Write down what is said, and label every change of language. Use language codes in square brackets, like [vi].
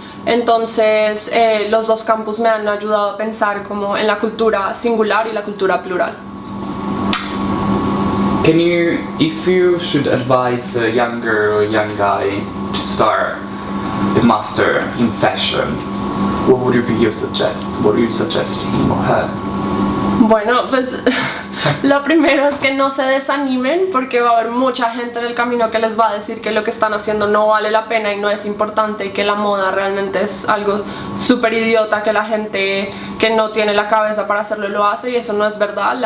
[es] Entonces los dos campus me han ayudado a pensar como en la cultura singular y la cultura plural. [en] Can you, if you should advise a young girl or young guy to start a master in fashion, what would you suggest? What would you suggest to him or her? [es] Bueno, pues lo primero es que no se desanimen, porque va a haber mucha gente en el camino que les va a decir que lo que están haciendo no vale la pena y no es importante, y que la moda realmente es algo súper idiota, que la gente que no tiene la cabeza para hacerlo lo hace, y eso no es verdad.